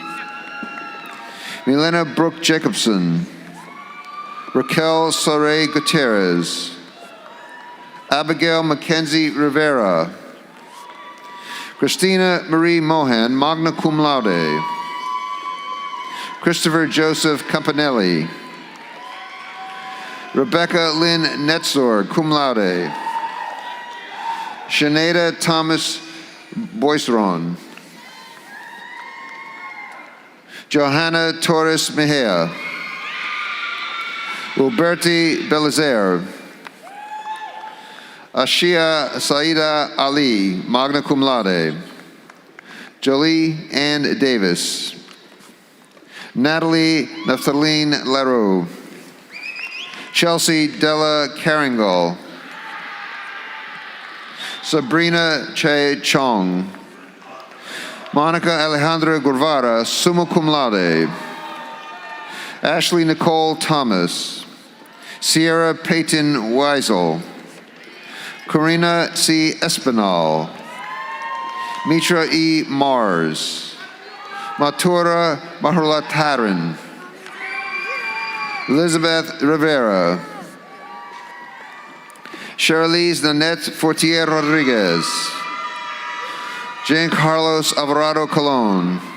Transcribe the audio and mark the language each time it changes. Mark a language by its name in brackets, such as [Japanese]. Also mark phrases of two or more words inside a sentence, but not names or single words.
[English] Milena Brooke Jacobson, Raquel Soray Gutierrez, Abigail Mackenzie Rivera, Christina Marie Mohan, [Latin] magna cum laude, [English] Christopher Joseph Campanelli, Rebecca Lynn Netzor, [Latin] cum laude, [English] Sinead Thomas Boisron, Johanna Torres Mejia, Roberti Belizaire, Ashia Saida Ali, [Latin] magna cum laude, [English] Jolie Ann Davis, Natalie Naphthaline Leroux, Chelsea Della Caringal, Sabrina Che Chong, Monica Alejandra Guevara, [Latin] summa cum laude, [English] Ashley Nicole Thomas, Sierra Peyton Weisel, Corina C. Espinal, Mitra E. Mars, Matura Mahulataran, Elizabeth Rivera, Charlize Nanette Fortier Rodriguez, Jean Carlos Alvarado Colon,